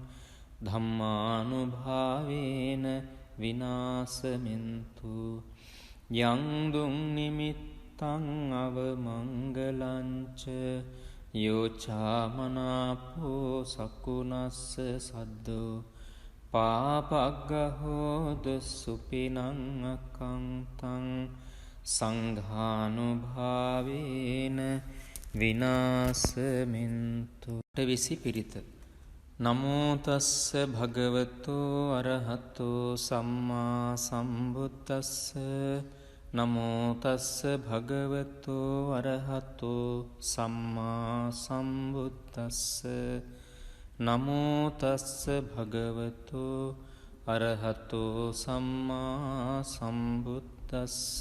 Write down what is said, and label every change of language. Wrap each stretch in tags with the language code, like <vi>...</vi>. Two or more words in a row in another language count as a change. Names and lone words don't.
<pi>ධම්මානුභාවේන විනාසමින්තු යං දුං නිමිත්තං අවමංගලංච යෝචාමනාපෝ සකුනස්ස සද්දෝ පාපග්ගහෝද සුපිනං අකංතං සංඝානුභාවේන විනාසමින්තු.</pi> <si>විසි පිරිත.</si> <pi>නමෝ තස්ස භගවතෝ අරහතෝ සම්මා සම්බුද්දස්ස. නමෝ තස්ස භගවතෝ අරහතෝ සම්මා සම්බුද්දස්ස. නමෝ තස්ස භගවතෝ අරහතෝ සම්මා සම්බුද්දස්ස.</pi>